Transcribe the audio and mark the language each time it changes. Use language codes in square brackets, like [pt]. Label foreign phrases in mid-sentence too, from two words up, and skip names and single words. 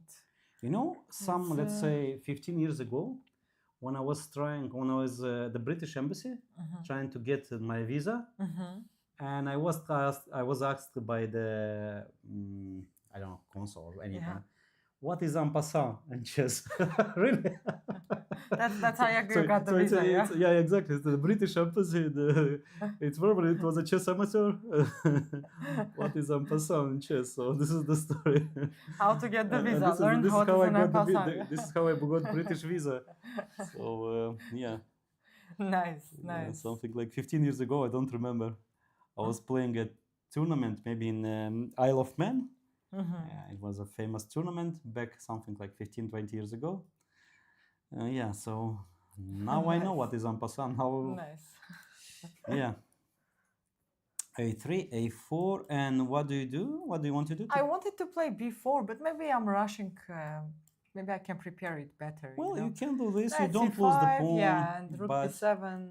[en] you know, let's say 15 years ago, when I was at the British Embassy, trying to get my visa, and I was asked by the I don't know, consul or anything, what is [fr] en passant [en] in chess? Really? That's how you got the visa, yeah? Yeah, exactly. It's the British Embassy. It was a chess amateur. What is [fr] en passant [en] in chess? So this is the story. How to get the visa. Learn this how is to how do [fr] en passant. [en] This is how I got British visa. So yeah. Nice. Yeah, something like 15 years ago. I don't remember. I was playing a tournament maybe in Isle of Man. It was a famous tournament back something like 15, 20 years ago. Yeah, so now I know what is [fr] en passant. [en] Nice. Yeah. a3, a4, and what do you do? What do you want to do? I wanted to play b4, but maybe I'm rushing. Maybe I can prepare it better. Well, you you can do this. Knight You don't c5, lose the pawn. Yeah, and rook b7.